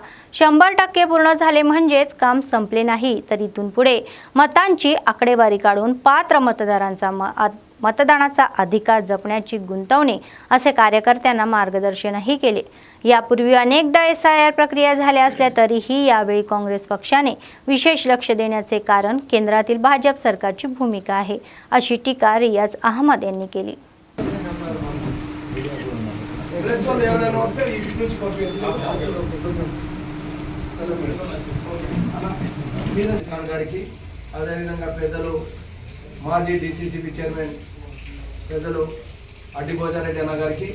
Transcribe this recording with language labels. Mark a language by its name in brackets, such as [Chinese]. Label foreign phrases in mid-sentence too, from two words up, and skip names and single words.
[Marathi] 100% पूर्ण झाले म्हणजेच काम संपले नाही, तर इथून पुढे मतांची आकडेवारी काढून पात्र मतदारांचा मतदानाचा अधिकार जपण्याची गुंतवणे असे कार्यकर्त्यांना मार्गदर्शनही केले. यापूर्वी अनेकदा SIR प्रक्रिया झाल्या असल्या तरीही यावेळी काँग्रेस पक्षाने विशेष लक्ष देण्याचे कारण केंद्रातील भाजप सरकारची भूमिका आहे, अशी टीका रियाज अहमद यांनी केली. [Telugu] మాజీ DCCB చైర్మన్ పెద్దలు అడ్డి భోజారెడ్డి అన్న గారికి,